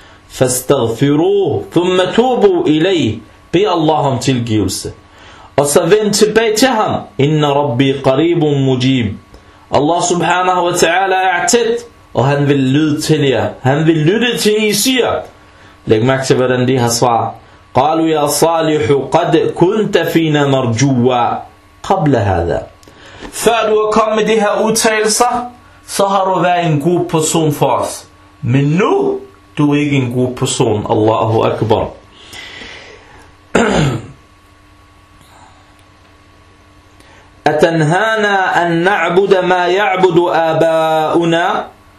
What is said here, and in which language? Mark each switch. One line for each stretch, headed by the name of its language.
Arabic: فاستغفروه ثم توبوا إليه.
Danish: Bed Allah om tilgivelse. Og så vend tilbage til ham.
Arabic: Inna Rabbi qaribun mujib.
Danish: Allah subhanahu wa ta'ala er tæt, og han vil lytte til jer. Han vil lytte til I siger. Læg mærke til, hvordan de har svaret.
Arabic: قالوا يا صالح قد كنت فينا مرجوا قبل هذا.
Danish: Før du er kommet med de her udtalelser, så har du været en god person for os. Men nu, du er ikke en god person. Allahu Akbar.
Arabic: Atanhana an na'bud ma ya'budu aba'una.